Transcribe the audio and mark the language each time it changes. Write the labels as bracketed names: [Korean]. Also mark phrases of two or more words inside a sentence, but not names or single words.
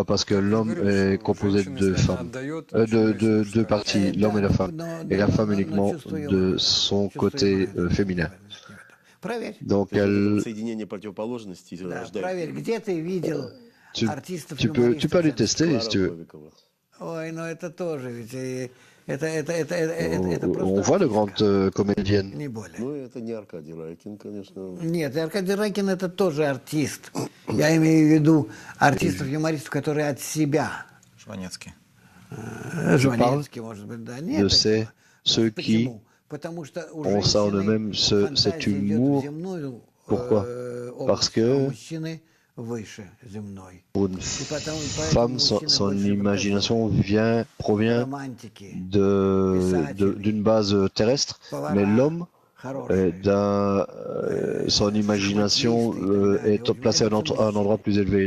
[French] Parce que l'homme est composé de deux femmes, de deux parties, l'homme et la femme, et la femme uniquement de son côté féminin. Donc tu peux aller tester si tu veux. On voit de grandes comédiennes. [Russian] Нет, Аркадий Райкин это тоже артист. Я имею в виду артистов-юмористов, которые от себя. Жванецкий, может быть, да. Нет. [French] Ceux qui ont ça en eux-mêmes, cet humour. Pourquoi? Parce que pour une femme, son imagination provient d'une base terrestre, mais l'homme, son imagination est placée à un endroit plus élevé.